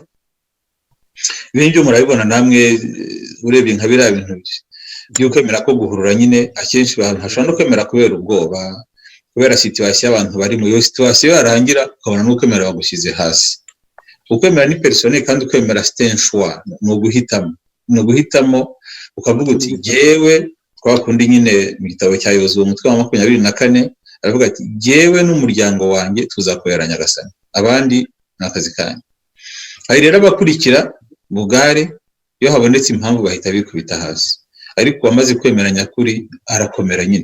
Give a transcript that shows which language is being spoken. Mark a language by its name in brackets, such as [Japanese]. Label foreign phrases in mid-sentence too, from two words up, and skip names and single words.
[Kinyarwanda] Ibintu murabibona namwe urebye nka biriya bintu by'ukwemera ko guhurura nyine, akenshi abantu hashobora no kwemera kubera ubwoba, kubera situation abantu bari mu iyo situation yarangira ukabona n'ukwemera bagushyize hasi. Ukwemera ni personnel kandi ukwemera [French] c'est un choix, [Kinyarwanda] no guhitamo ukavuga uti jewe twakundi nyine mu gitabo cya Yozuwe umutwe wa 24 aravuga ati jewe n'umuryango wanjye tuzakorera Nyagasani, abandi nakazi kanyu. Hari rero abakurikira bugare iyo habonetse impamvu bahita bikubita hasi, ariko wamaze kwemera nyakuri arakomera nyine.